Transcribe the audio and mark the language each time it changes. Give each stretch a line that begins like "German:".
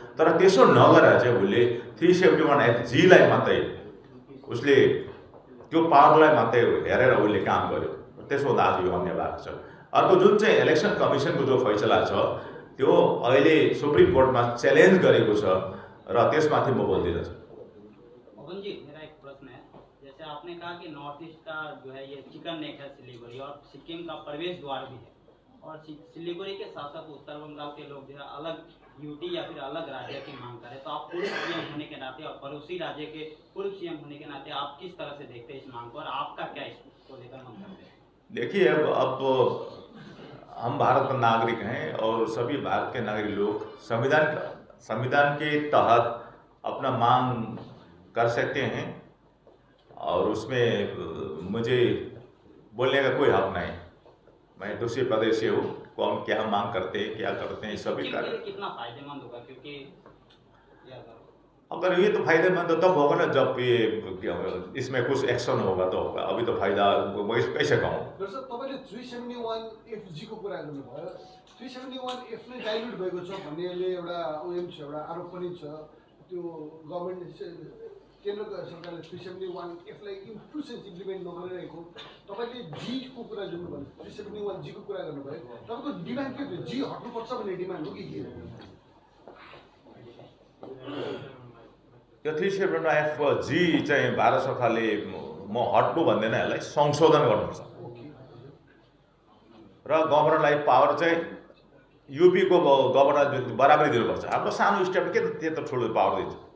Nepali: तर त्यसो नगरेर चाहिँ उसले 371FG लाई मात्रै उसले त्यो पावरलाई मात्रै हेरेर उसले काम गर्यो। त्यसो हुँदा आज यो अन्याय भएको छ। अर्को जुन चाहिँ इलेक्सन कमिसनको जो फैसला छ त्यो अहिले सुप्रिम कोर्टमा च्यालेन्ज गरेको छ र त्यसमाथि म बोल्दिनँ।
Hindi: मोहन जी, मेरा एक प्रश्न है। जैसे आपने कहा कि नॉर्थ ईस्ट का जो है ये चिकन नेक है सिलीगुड़ी, और सिक्किम का प्रवेश द्वार भी है, और सिलीगुड़ी के शासक उत्तर बंगाल के लोग जो है अलग यूटी या फिर अलग राज्य की मांग करें, तो आप पूर्व सीएम होने के नाते और पड़ोसी राज्य के पूर्व सीएम होने के नाते आप किस तरह से देखते हैं इस मांग को, और आपका क्या इसको लेकर मंतव्य है? देखिए, अब हम भारत का नागरिक हैं और सभी भारत के नागरिक लोग संविधान के तहत अपना मांग कर सकते हैं और उसमें मुझे बोलने का कोई हक नहीं। मैं दूसरे प्रदेश से हूँ, कौन क्या मांग करते हैं, क्या करते हैं, सभी कर। कितना फायदेमंद होगा, क्योंकि अगर ये तो फायदेमंद तो तब होगा ना जब ये इसमें कुछ एक्शन होगा तो होगा। अभी तो फायदा कैसे कहूँ।
Nepali: सर, तपाईँले 371FG को कुरा गर्नुभयो। 371F नै डाइल्युट भएको छ भन्ने एउटा उयो छ, एउटा आरोप पनि छ। त्यो गभर्नमेन्ट केन्द्र सरकारले 371F लाई फुल सेन्स इम्प्लिमेन्ट नगरिरहेको। तपाईँले जी को कुरा गर्नुभयो, 371G को कुरा गर्नुभयो। तपाईँको डिमान्ड के थियो? जी हट्नुपर्छ भन्ने डिमान्ड हो कि के हो? यो 371FG चाहिँ भारत सरकारले म हट्नु भन्दैन, यसलाई संशोधन गर्नुपर्छ र गभर्नरलाई पावर चाहिँ यूपी को गभर्नर बराबरी दिनुपर्छ। हाम्रो सानो स्टेटमा के त्यत्रो ठुलो पावर दिन्छ?